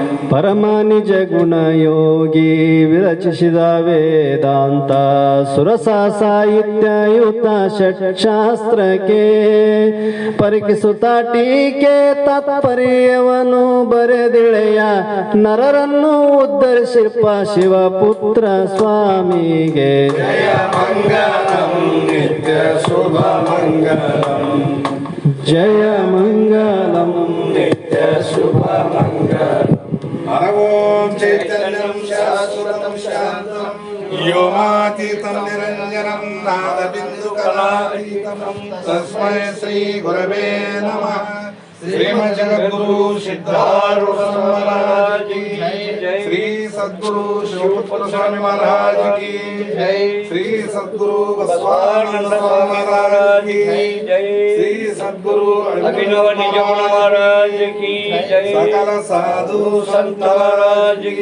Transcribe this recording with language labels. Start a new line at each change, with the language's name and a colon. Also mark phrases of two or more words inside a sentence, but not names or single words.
Kannada: ಪರಮ ನಿಜ ಗುಣ ಯೋಗಿ ವಿರಚಿಸಿದ ವೇದಾಂತ ಸುರಸ ಸಾಹಿತ್ಯಯುತ ಷಟ್ಶಾಸ್ತ್ರಕ್ಕೆ ಪರಿಕಿಸುತ್ತ ಟೀಕೆ ತಾತ್ಪರ್ಯವನ್ನು ಬರೆದಿಳೆಯ ನರರನ್ನು ಉದ್ಧರಿಸಿಪ ಶಿವಪುತ್ರ ಸ್ವಾಮಿಗೆ ಜಯ ಮಂಗಲಂ ನಿತ್ಯ ಶುಭ ಮಂಗಲಂ ಜಯ ಮಂಗಲಂ ನಿತ್ಯ ಶುಭ ಮಂಗಲಂ
Sanskrit: ಹರ ಓಂ ಚೈತನ್ಯಂ ಶಾಶ್ವತಂ ಶಾಂತಂ ವ್ಯೋಮಾತೀತಂ ನಿರಂಜನಂ ನಾದಬಿಂದು ಕಲಾತೀತಂ ತಸ್ಮೈ ಶ್ರೀ ಗುರವೇ ನಮಃ ಶ್ರೀಮದ್ ಜಗದ್ಗುರು ಸಿದ್ಧಾರೂಢ
Hindi: महाराज की जय श्री सद्गुरु शिवपुत्र स्वामी महाराज की जय श्री सद्गुरु बसवानंद स्वामी महाराज की जय श्री सद्गुरु अभिनव निज महाराज की जय सकल साधु संत महाराज की